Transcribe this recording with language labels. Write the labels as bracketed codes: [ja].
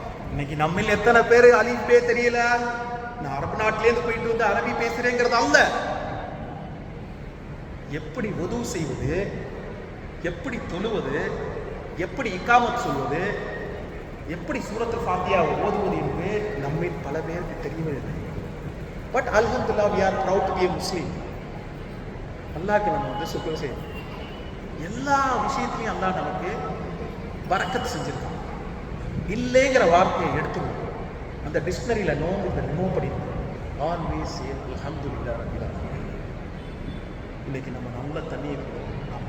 [ta] இன்னைக்கு நம்மில் எத்தனை பேர் அலிஃப் பே தெரியல, நான் அரபு நாட்டிலேருந்து போயிட்டு வந்து அரபி பேசுறேங்கிறது அல்ல. எப்படி வுது செய்வது, எப்படி தொழுவது, எப்படி இக்காமத் சொல்வது, எப்படி சூரத்துல் ஃபாத்திஹா ஓதுவது என்று நம்மில் பல பேருக்கு தெரியவில்லை. [en] But அல்ஹம்துலில்லாஹ், we are proud to be a Muslim. [ta] அல்லாஹ்க்கு நம்ம வந்து சுக்ர் செய்யணும். எல்லா விஷயத்திலையும் அல்லாஹ் நமக்கு பரக்கத் செஞ்சிருக்கான். இல்லைங்கிற வார்த்தையை எடுத்துருவோம். அந்த டிக்ஷனரியில் நோம்பு ரிமூவ் பண்ணிடுவோம். [en] always say [ar] அல்ஹம்துலில்லாஹ் ரப்பில் ஆலமீன். [ta] இன்னைக்கு நம்ம நல்ல தண்ணியை குடிக்கிறோம்.